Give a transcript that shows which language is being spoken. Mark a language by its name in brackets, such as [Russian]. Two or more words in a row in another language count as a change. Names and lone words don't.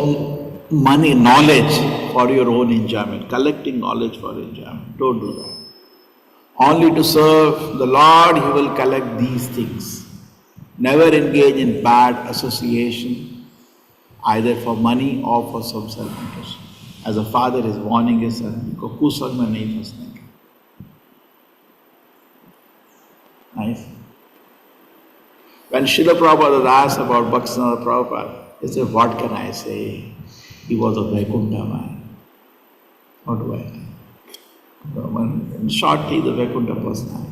[English] So, money, knowledge for your own enjoyment, collecting knowledge for enjoyment. Don't do that. Only to serve the Lord, He will collect these things. Never engage in bad association, either for money or for some self-interest. As a father is warning his son, [Hindi] "को कुसंग में नहीं फँसने का." [English] Nice. When Srila Prabhupada was asked about Bhaktivinoda Prabhupada, he said, "What can I say? He was a Vaikuntha man." What do I say? In short, he is a Vaikuntha personality.